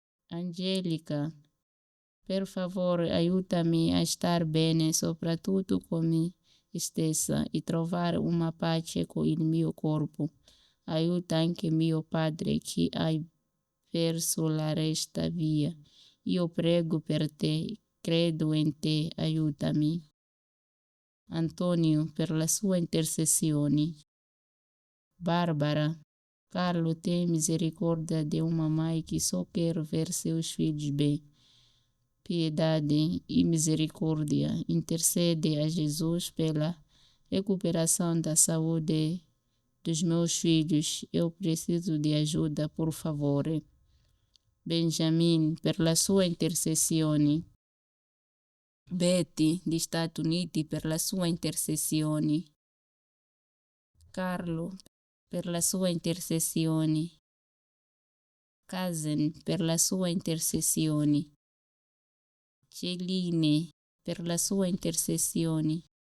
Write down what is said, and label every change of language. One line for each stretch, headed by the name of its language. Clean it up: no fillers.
Italian: Angelica, per favore aiutami a star bene soprattutto con me stessa e trovare una pace con il mio corpo. Aiuta anche mio padre che hai perso la resta via. Io prego per te, credo in te, aiutami. Antonio per la sua intercessione.
Portuguese: Barbara, Carlo tem misericordia de uma mãe que só quer ver seus filhos bem. Piedade e misericórdia, intercede a Jesus pela recuperação da saúde dos meus filhos. Eu preciso de ajuda, por favor.
Italian: Benjamin, per la sua intercessione. Betty, di Stati Uniti, per la sua intercessione. Carlo, per la sua intercessione. Cousin, per la sua intercessione. Celine, per la sua intercessione.